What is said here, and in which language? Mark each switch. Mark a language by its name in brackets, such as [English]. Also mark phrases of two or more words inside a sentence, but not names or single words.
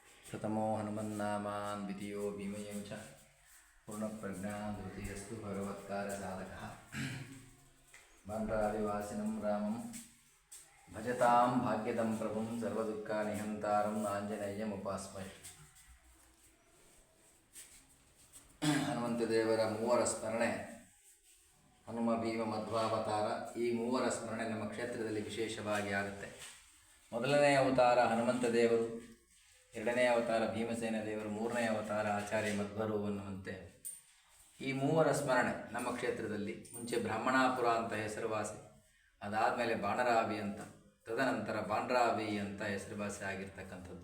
[Sanskrit] प्रथमो हनुमन्नामान् द्वितीयो भीमयं च पूर्णप्रज्ञा तृतीयस्तु भगवत्कारसाधकः बाण्ड्रादिवासिनं रामं भजतां भाग्यदं प्रभुं सर्वदुःखनिहन्तारं आञ्जनेयमुपास्महे. [Kannada] ಹನುಮಂತ ದೇವರ ಮೂವರ ಸ್ಮರಣೆ, ಹನುಮ ಭೀಮ ಮಧ್ವಾವತಾರ. ಈ ಮೂವರ ಸ್ಮರಣೆ ನಮ್ಮ ಕ್ಷೇತ್ರದಲ್ಲಿ ವಿಶೇಷವಾಗಿ ಆಗುತ್ತೆ. ಮೊದಲನೇ ಅವತಾರ ಹನುಮಂತ ದೇವರು, ಎರಡನೇ ಅವತಾರ ಭೀಮಸೇನ ದೇವರು, ಮೂರನೇ ಅವತಾರ ಆಚಾರ್ಯ ಮಧ್ವರು ಅನ್ನುವಂತೆ ಈ ಮೂವರ ಸ್ಮರಣೆ ನಮ್ಮ ಕ್ಷೇತ್ರದಲ್ಲಿ ಮುಂಚೆ ಬ್ರಾಹ್ಮಣಾಪುರ ಅಂತ ಹೆಸರುವಾಸಿ, ಅದಾದಮೇಲೆ ಬಾಣರಾವಿ ಅಂತ, ತದನಂತರ ಬಾಂಡ್ರಾವಿ ಅಂತ ಹೆಸರುವಾಸಿ ಆಗಿರ್ತಕ್ಕಂಥದ್ದು.